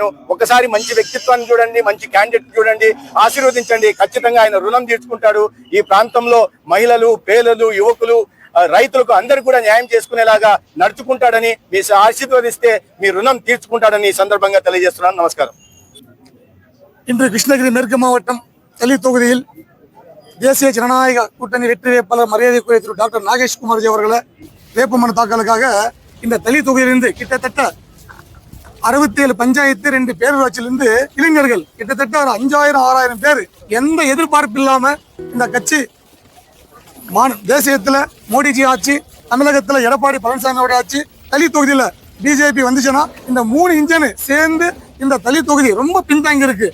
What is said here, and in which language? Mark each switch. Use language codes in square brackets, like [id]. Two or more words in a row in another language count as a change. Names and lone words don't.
[te] ఒకసారి మంచి వ్యక్తిత్వాన్ని చూడండి, మంచి క్యాండిడేట్ చూడండి, ఆశీర్వదించండి. ఖచ్చితంగా ఆయన రుణం తీర్చుకుంటాడు. ఈ ప్రాంతంలో మహిళలు, పేదలు, యువకులు, రైతులకు అందరూ కూడా న్యాయం చేసుకునేలాగా నడుచుకుంటాడని మీ ఆశీర్వదిస్తే మీ రుణం తీర్చుకుంటాడని ఈ సందర్భంగా తెలియజేస్తున్నాను. నమస్కారం. [ta] இன்று கிருஷ்ணகிரி மேற்கு மாவட்டம் தளி தொகுதியில் தேசிய ஜனநாயக கூட்டணி வெற்றி வேட்பாளர் மரியாதைக்குரிய திரு டாக்டர் நாகேஷ் குமார்ஜி அவர்களை வேட்புமனு தாக்கலுக்காக இந்த தளி தொகுதியிலிருந்து கிட்டத்தட்ட 67 பஞ்சாயத்து 2 பேரூராட்சியிலிருந்து இளைஞர்கள் கிட்டத்தட்ட ஒரு 5000-6000 பேர் எந்த எதிர்பார்ப்பு இல்லாம இந்த கட்சி தேசியத்துல மோடிஜி ஆட்சி, தமிழகத்துல எடப்பாடி பழனிசாமியோட ஆட்சி, தளி தொகுதியில பிஜேபி வந்துச்சுன்னா இந்த 3 இன்ஜின் சேர்ந்து இந்த தளி தொகுதி ரொம்ப பின்தங்கி இருக்கு.